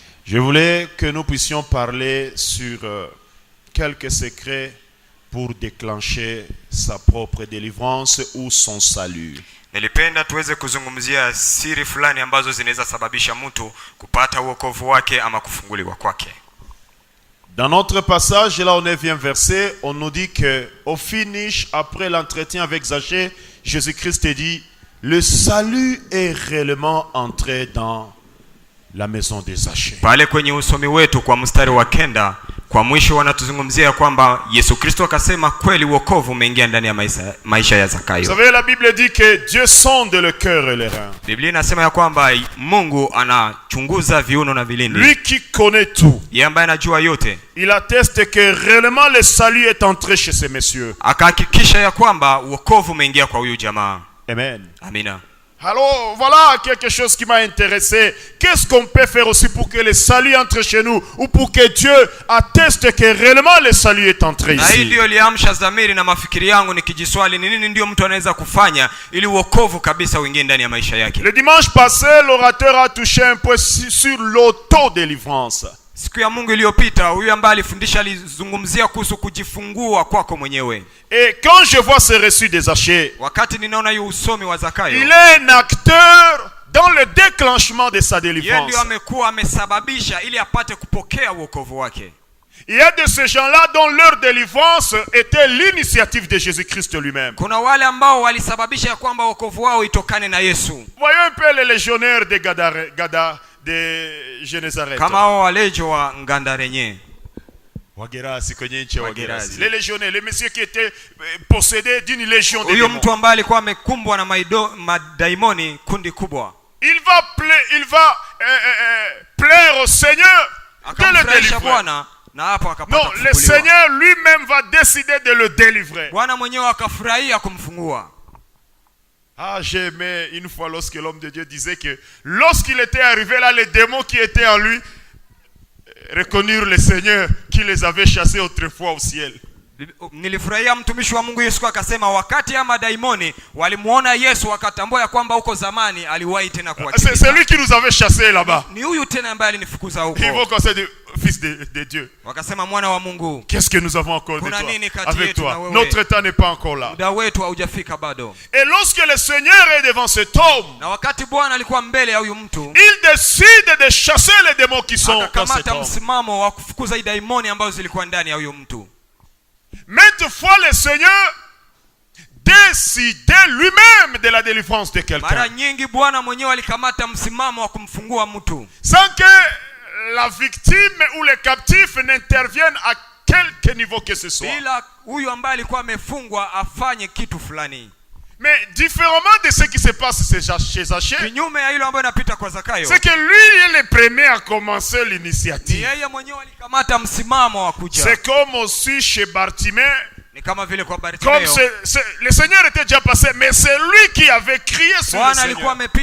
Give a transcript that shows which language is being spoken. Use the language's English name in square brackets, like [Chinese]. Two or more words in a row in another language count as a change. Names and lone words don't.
[French] Je voulais que nous puissions parler sur quelques secrets pour déclencher sa propre délivrance ou son salut. [Swahili] Nilipenda tuweze kuzungumzia siri fulani ambazo zinaweza sababisha mtu kupata wokovu wake ama kufunguliwa kwake. [French] Dans notre passage, là au 9e verset, on nous dit que au finish, après l'entretien avec Zachée, Jésus-Christ dit, le salut est réellement entré dans la maison de Zachée. [Swahili] Pale kwenye usomi wetu kwa mstari wa 9, kwa mwisho wanatuzungumzia kwamba Yesu Kristo akasema kweli wokovu umeingia ndani ya maisha ya Zakayo. [French] Vous savez, la Bible dit que Dieu sonde le cœur et les reins. [Swahili] Biblia inasema ya kwamba Mungu anachunguza viuno na vilindi. [French] Lui qui connaît tout. [Swahili] Yeye ambaye anajua yote. [French] Il atteste que réellement le salut est entré chez ces messieurs. [Swahili] Akahakikisha ya kwamba wokovu umeingia kwa huyu jamaa. [French] Amen. [Swahili] Amina. [French] Alors, voilà quelque chose qui m'a intéressé. Qu'est-ce qu'on peut faire aussi pour que le salut entre chez nous ou pour que Dieu atteste que réellement le salut est entré ici? [Swahili] Na hii ndio liamsha dhamiri na mafikiri yangu nikijiswali ni nini ndio mtu anaweza kufanya ili wokovu kabisa uingie ndani ya maisha yake. [French] Le dimanche passé, l'orateur a touché un peu sur l'auto-délivrance. [Swahili] Siku ya Mungu iliyopita huyu ambaye alifundisha alizungumzia kuhusu kujifungua kwako mwenyewe. [French] Et quand je vois ce reçu des Zachée, [Swahili] wakati ninaona hiyo usomi wa Zakayo, [French] il est un acteur dans le déclenchement de sa délivrance. [Swahili] Yeye ndio amekuwa amesababisha ili apate kupokea wokovu wake. [French] Il y a de ces gens-là dont leur délivrance était l'initiative de Jésus-Christ lui-même. [Swahili] Kuna wale ambao walisababisha kwamba wokovu wao itokane na Yesu. [French] Voyez un peu les légionnaires de Gada de Génézareth. [Swahili] Kama hao walejo wa Ngandarenye. Wagerasi kwenye nchi ya Wagerasi. [French] Les légionnaires, les messieurs qui étaient possédés d'une légion de démons. [Swahili] Huyo mtu ambaye alikuwa amekumbwa na madaimoni kundi kubwa. [French] Il va plaire au Seigneur de le délivrer. Non, le Seigneur lui-même va décider de le délivrer. [Swahili] Bwana mwenyewe akafurahia kumfungua. [French] Ah, j'ai aimé une fois lorsque l'homme de Dieu disait que lorsqu'il était arrivé là, les démons qui étaient en lui reconnurent le Seigneur qui les avait chassés autrefois au ciel. [Swahili] Nilifurahia mtumishi wa Mungu Yesu akasema wakati ya madaimoni walimuona Yesu wakatambua kwamba huko zamani aliwahi tena kuachilia. [French] C'est lui qui nous avait chassés là-bas. [Swahili] Ni huyu tena ambaye alinifukuza huko. [French] Ils vont conseiller fils de Dieu. [Swahili] Wakasema mwana wa Mungu. [French] Qu'est-ce que nous avons encore de toi avec toi? Notre temps n'est pas encore là. [Swahili] Muda wetu haujafika bado. [French] Et lorsque le Seigneur est devant cet homme, [Swahili] na wakati Bwana alikuwa mbele ya huyu mtu, [French] il décide de chasser les démons qui sont dans cet homme. [Swahili] Msimamo wa kufukuza daimoni ambazo zilikuwa ndani ya huyu mtu. [French] Maintes fois le Seigneur décidait lui-même de la délivrance de quelqu'un. [Swahili] Mara nyingi Bwana mwenyewe alikamata msimamo wa kumfungua mtu. [French] Sans que la victime ou le captif n'interviennent à quelque niveau que ce soit. [Swahili] Bila huyu ambaye alikuwa amefungwa afanye kitu fulani. [French] Mais différemment de ce qui se passe chez Zachée, c'est que lui est le premier à commencer l'initiative. C'est comme aussi chez Bartimée. Comme le Seigneur était déjà passé, mais c'est lui qui avait crié sur le Seigneur.